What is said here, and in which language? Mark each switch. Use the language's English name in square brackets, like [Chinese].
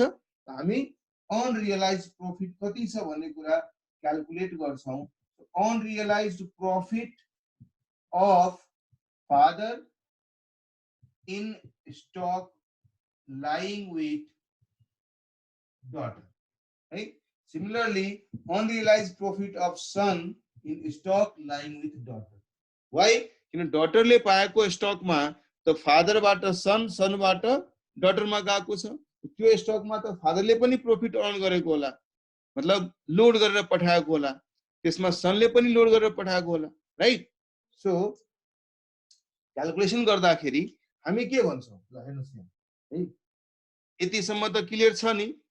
[Nepali] हामी unrealised profit कति छ भन्ने कुरा क्याल्कुलेट गर्छौं। [English] Unrealized profit of father in stock lying with daughter, right? Similarly, unrealized profit of son in stock lying with daughter. Why? [Nepali] किन डटरले पाएको स्टकमा त फादरबाट सन, सनबाट डटरमा गएको छ, त्यो स्टकमा त फादरले पनि प्रॉफिट अर्न गरेको होला, मतलब लोड गरेर पठाएको होला, त्यसमा सनले पनि लोड गरेर पठाएको होला, राइट? सो क्याल्कुलेसन गर्दाखेरि हामी के भन्छौं, ल हेर्नुस् यहाँ है, यतिसम्म त क्लियर छ नि।